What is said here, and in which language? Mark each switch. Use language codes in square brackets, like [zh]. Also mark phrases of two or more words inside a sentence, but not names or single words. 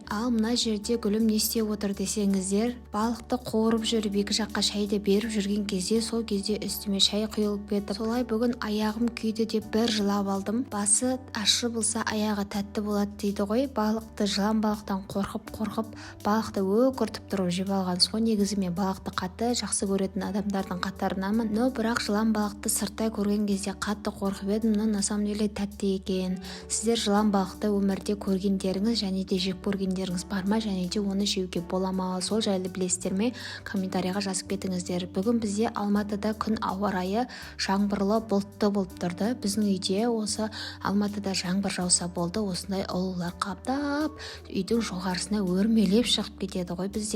[kk] Ал мына жерде гүлім не істеп отыр десеңіздер, балықты қуырып жүріп екі жаққа шайды беріп жүрген кезде сол кезде үстіме шай құйылып кетіп, солай бүгін аяғым күйді деп бір жылап алдым. Басы ащы болса аяғы тәтті болады дейді ғой. Балықты жылан балықтан қорқып балықты өкіртіп тұрып жеп алғансыз ғой. Негізі мен балықты қатты жақсы көретін адамдардың қатарынамын. Но бірақ жылан балықты сырттай көрген кезде қатты қорқып едім. [ru] Но на самом деле [kk] тәтті екен. Сіздер жылан балықты өмірде көргендеріңіз және де жеп көргендеріңіз бар ма, және де оны жеуге бола ма, сол жайлы білесіздер ме? Комментарийға жазып кетіңіздер. Бүгін бізде Алматыда күн ауа райы жаңбырлы бұлтты болып тұрды. Біздің үйде осы Алматыда жаңбыр жауса болды, осындай ұлылар қаптап үйдің жоғарысына өрмелеп шығып кетеді ғой бізде.